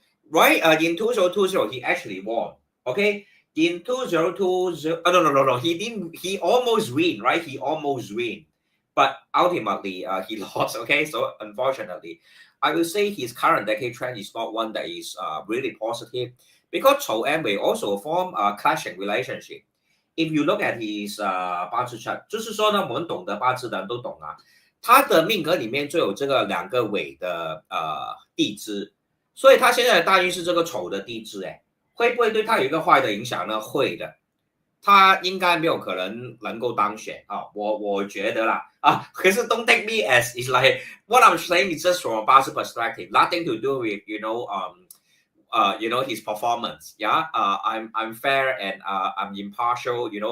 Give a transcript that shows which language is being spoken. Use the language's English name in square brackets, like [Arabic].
[English] Right, in 2020, he actually won, okay? In 2020, no, he almost win, right? He almost win. But ultimately, he lost, okay? So unfortunately, I will say his current decade trend is not one that is really positive because Chou and Wei also form a clashing relationship. If you look at his 八字 chart， [Chinese] 就是说呢，我们懂得八字的人都懂啊，他的命格里面就有这个2个尾的地支，所以他现在的大运是这个丑的地支，会不会对他有一个坏的影响呢？会的，他应该没有可能够当选啊，我觉得啦啊，可是 [English] don't take me as it's like what I'm saying is just from a Bazi perspective, nothing to do with his performance. Yeah, I'm fair and I'm impartial.